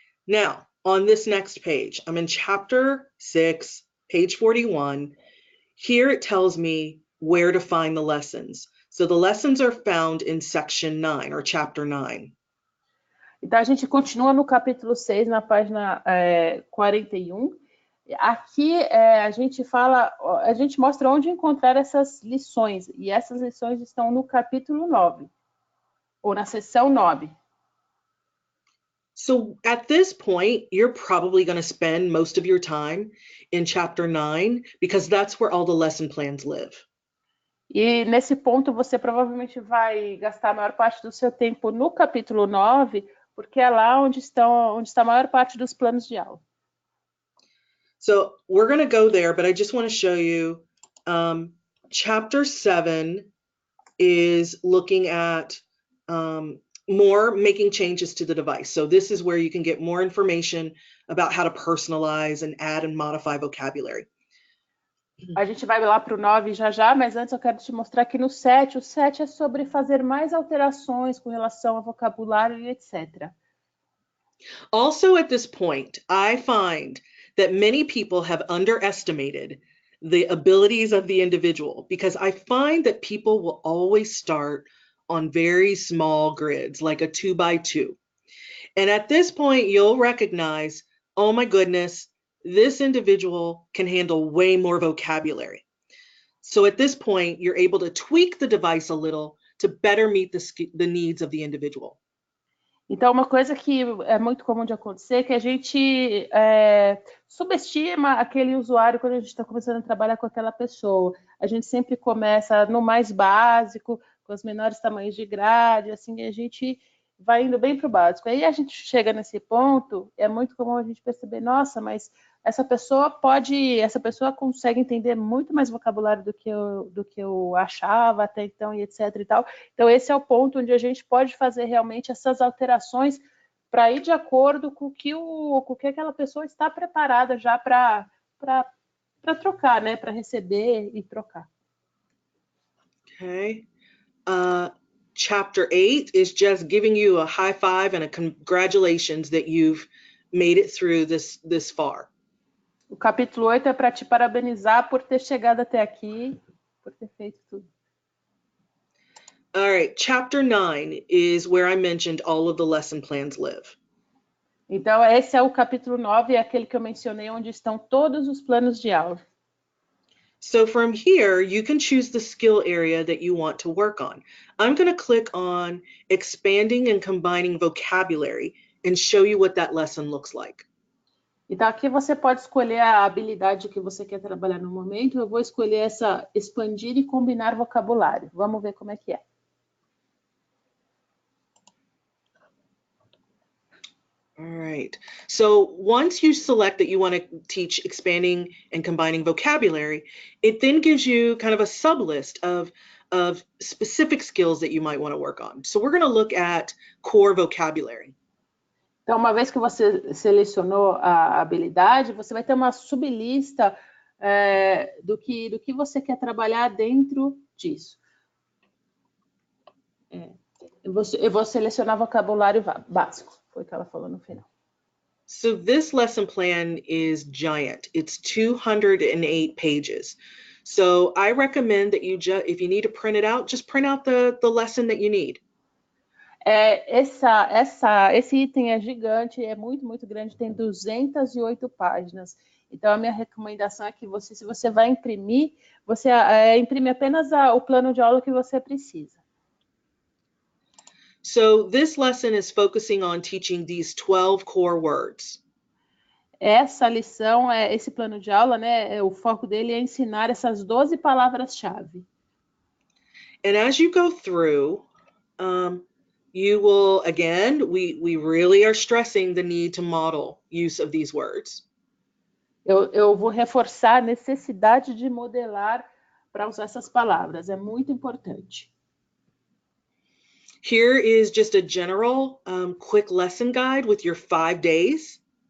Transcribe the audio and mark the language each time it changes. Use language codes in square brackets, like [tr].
[en] Now, on this next page, I'm in chapter 6, page 41. Here it tells me where to find the lessons. So the lessons are found in section 9 or chapter 9. [pt] Então a gente continua no capítulo 6, na página 41. Aqui a gente mostra onde encontrar essas lições, e essas lições estão no capítulo 9, ou na seção 9. [en] So at this point, you're probably going to spend most of your time in chapter 9 because that's where all the lesson plans live. [pt] E nesse ponto você provavelmente vai gastar a maior parte do seu tempo no capítulo 9, porque é lá onde está a maior parte dos planos de aula. [en] So we're going to go there, but I just want to show you chapter 7 is looking at more making changes to the device. So this is where you can get more information about how to personalize and add and modify vocabulary. [pt] A gente vai lá para o 9 já, mas antes eu quero te mostrar aqui no 7. O 7 é sobre fazer mais alterações com relação ao vocabulário e etc. [en] Also at this point, I find that many people have underestimated the abilities of the individual because I find that people will always start on very small grids, like a 2x2. And at this point, you'll recognize, oh my goodness, this individual can handle way more vocabulary. So at this point, you're able to tweak the device a little to better meet the needs of the individual. [pt] Então, uma coisa que é muito comum de acontecer é que a gente subestima aquele usuário quando a gente está começando a trabalhar com aquela pessoa. A gente sempre começa no mais básico, com os menores tamanhos de grade, assim, a gente vai indo bem para o básico. Aí a gente chega nesse ponto, é muito comum a gente perceber, nossa, mas essa pessoa consegue entender muito mais vocabulário do que eu achava até então, e etc e tal. Então esse é o ponto onde a gente pode fazer realmente essas alterações para ir de acordo com o que aquela pessoa está preparada já para trocar, né? Para receber e trocar. [en] Okay. Chapter 8 is just giving you a high five and a congratulations that you've made it through this far. [pt] O capítulo 8 é para te parabenizar por ter chegado até aqui, por ter feito tudo. [en] All right, chapter 9 is where I mentioned all of the lesson plans live. [pt] Então, esse é o capítulo 9, é aquele que eu mencionei, onde estão todos os planos de aula. [en] So from here, you can choose the skill area that you want to work on. I'm going to click on expanding and combining vocabulary and show you what that lesson looks like. [pt] Então, aqui você pode escolher a habilidade que você quer trabalhar no momento. Eu vou escolher essa expandir e combinar vocabulário. Vamos ver como é que é. [en] All right. So once you select that you want to teach expanding and combining vocabulary, it then gives you kind of a sub-list of specific skills that you might want to work on. So we're going to look at core vocabulary. [pt] Então, uma vez que você selecionou a habilidade, você vai ter uma sublista do que você quer trabalhar dentro disso. Eu vou selecionar vocabulário básico, foi o que ela falou no final. [en] So this lesson plan is giant. It's 208 pages. So I recommend that if you need to print it out, just print out the lesson that you need. [pt] Esse item é gigante, é muito, muito grande, tem 208 páginas. Então, a minha recomendação é que se você vai imprimir, você imprime apenas o plano de aula que você precisa. [en] So this lesson is focusing on teaching these 12 core words. [pt] Essa lição, esse plano de aula, né, o foco dele é ensinar essas 12 palavras-chave. [en] And as you go through, you will, again, we really are stressing the need to model use of these words. [pt] Eu vou reforçar a necessidade de modelar para usar essas palavras, é muito importante. [en] Here is just a general quick lesson guide with your 5 days.